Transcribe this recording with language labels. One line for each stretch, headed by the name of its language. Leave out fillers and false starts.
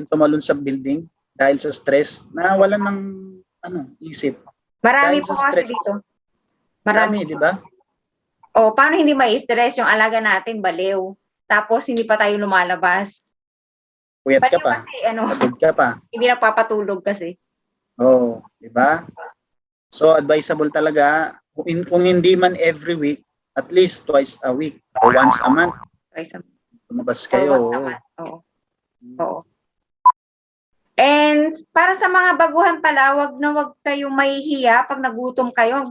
Filipino: Yung tumalon sa building dahil sa stress, nawalan ng isip. Marami po kasi dito. Marami, di ba? Paano hindi mai-stress yung alaga natin, baliw? Tapos hindi pa tayo lumalabas. Puyat ka pa. Kasi, patid ka pa. Hindi nagpapatulog kasi. Di ba?
English: So, advisable
Filipino: talaga, kung hindi man
English: every week, at least twice a week or once a month. Twice a month.
Filipino: Lumabas kayo.
English: Or once a month.
Filipino: Oo. And para sa mga baguhan pala, wag kayong mahihiya pag nagutom kayo.